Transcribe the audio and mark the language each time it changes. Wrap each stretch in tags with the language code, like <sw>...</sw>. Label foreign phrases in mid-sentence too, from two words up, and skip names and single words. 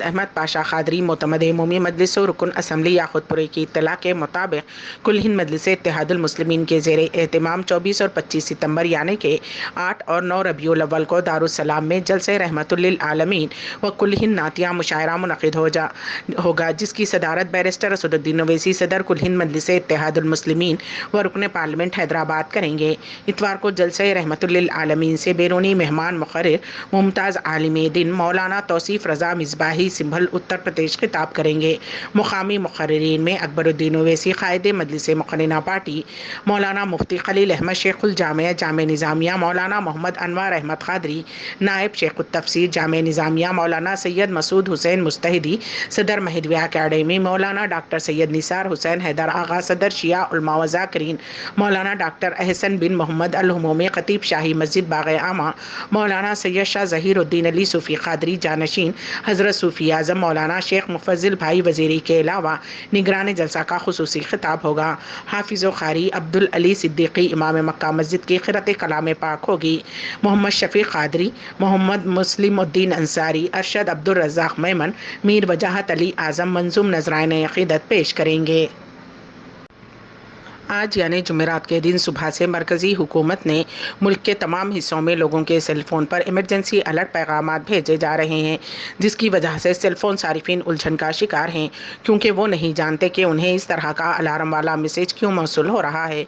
<ur>احمد پاشا قادری معتمد عمومی مجلس رکن اسمبلی یاخودپورے کی اطلاع کے مطابق کل ہند مجلس اتحاد المسلمین کے زیر اہتمام 24 اور 25 ستمبر یعنی کہ 8 اور 9 ربیع الاول کو دارالسلام میں جلسہ رحمۃ للعالمین و کل ہند نعتیہ مشاعرہ منعقد ہوگا، جس کی صدارت بیرسٹر اسدالدین اویسی صدر کل ہند مجلس اتحاد المسلمین و رکن پارلیمنٹ حیدرآباد کریں گے. اتوار کو جلسہ رحمۃ للعالمین سے بیرونی مہمان مقرر ممتاز عالم دین مولانا توصیف رضا مصباحی سنبھل اتر پردیش خطاب کریں گے. مقامی مقررین میں اکبرالدین اویسی قائد مجلس مقننہ پارٹی، مولانا مفتی خلیل احمد شیخ الجامعہ جامعہ نظامیہ مولانا محمد انور احمد قادری، نائب شیخ تفسیر جامعہ نظامیہ مولانا سید مسعود حسین مستحدی صدر مہدویہ اکیڈمی، مولانا ڈاکٹر سید نثار حسین حیدر آغا صدر شیعہ علماء و ذاکرین، مولانا ڈاکٹر احسن بن محمد الحمومی خطیب شاہی مسجد باغ عامہ، مولانا سید شاہ ظہیرالدین علی صوفی قادری جانشین حضرت صوفی اعظم مولانا شیخ مفضل بھائی وزیری کے علاوہ نگران جلسہ کا خصوصی خطاب ہوگا. حافظ و قاری عبدالعلی صدیقی امام مکہ مسجد کی قرأت کلام پاک ہوگی. محمد شفیق قادری، محمد مسلم الدین انصاری، ارشد عبدالرزاق میمن، میر وجاہت علی اعظم منظوم نذرانۂ عقیدت پیش کریں گے. آج یعنی جمعرات کے دن صبح سے مرکزی حکومت نے ملک کے تمام حصوں میں لوگوں کے سیل فون پر ایمرجنسی الرٹ پیغامات بھیجے جا رہے ہیں، جس کی وجہ سے سیل فون صارفین الجھن کا شکار ہیں، کیونکہ وہ نہیں جانتے کہ انہیں اس طرح کا الارم والا میسج کیوں موصول ہو رہا ہے.</ur>